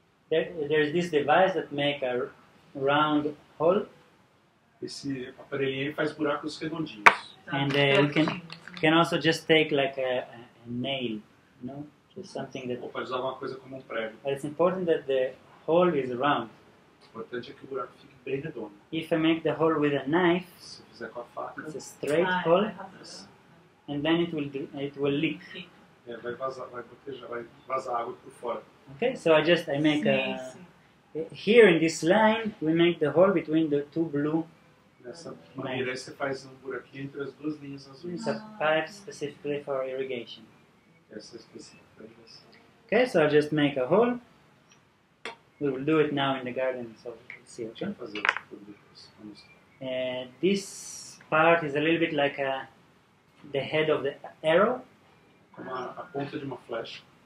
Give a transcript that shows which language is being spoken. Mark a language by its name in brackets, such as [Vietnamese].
[English] There's this device that make a round hole, [Portuguese] Esse aparelhinho aí faz buracos redondinhos. [English] and we can also just take like a nail, you know, just something that. [Portuguese] Ou pode usar alguma coisa como um prego. [English] But it's important that the hole is round. [Portuguese] O importante é que o buraco fique bem redondo. [English] If I make the hole with a knife, [Portuguese] Se fizer com a faca, [English] it's a straight hole, and then it will leak. [Portuguese] vai vazar, vai gotejar, vai vazar água por fora. [English] Okay, so I make a here in this line we make the hole between the two blue. [Portuguese] Dessa maneira aí você faz um buraquinho entre as duas linhas azuis. [English] It's a pipe specifically for irrigation. [Portuguese] Essa é específica para irrigação. [English] Okay, so I just make a hole. We will do it now in the garden, so we'll see. Okay. [Portuguese] Vai fazer tudo depois. Vamos. [English] This part is a little bit like the head of the arrow. [Portuguese] Como a ponta de uma flecha.